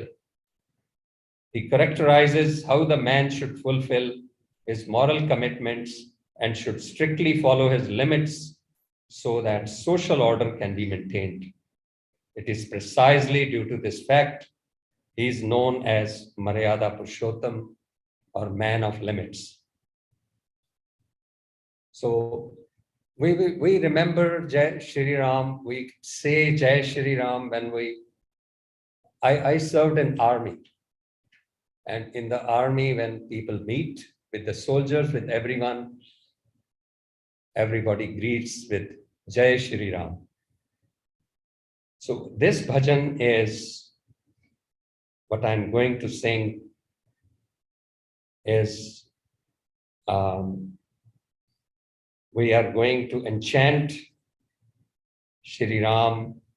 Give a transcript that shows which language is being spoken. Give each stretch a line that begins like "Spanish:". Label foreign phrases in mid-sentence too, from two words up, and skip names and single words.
English: He characterizes how the man should fulfill his moral commitments and should strictly follow his limits so that social order can be maintained. It is precisely due to this fact he is known as
Hindi: Maryada Purushottam,
English: or man of limits. So we remember
Hindi: Jai Shri Ram,
English: we say
Hindi: Jai Shri Ram
English: when I served in army. And in the army, when people meet with the soldiers, with everyone, everybody greets with
Hindi: Jai Shri Ram.
English: So this bhajan is what I'm going to sing is we are going to enchant Shri Ram.